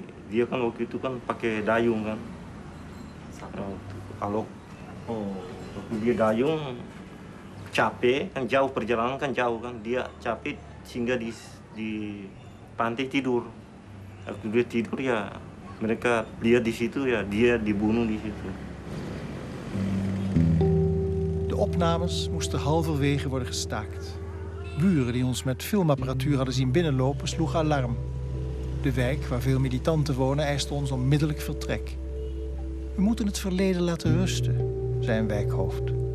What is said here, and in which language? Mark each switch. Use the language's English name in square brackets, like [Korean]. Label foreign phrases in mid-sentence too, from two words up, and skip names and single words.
[Indonesian] Dia kan waktu itu kan pakai dayung kan. Kalau waktu dia dayung capek kan, jauh perjalanan kan jauh kan, dia capek sehingga di pantai tidur. Waktu dia tidur ya dia di situ ya, dia dibunuh di situ. [Dutch] De opnames moesten halverwege worden gestaakt. Buren die ons met filmapparatuur hadden zien binnenlopen sloegen alarm. De wijk waar veel militanten wonen eiste ons onmiddellijk vertrek. We moeten het verleden laten rusten, zei een wijkhoofd.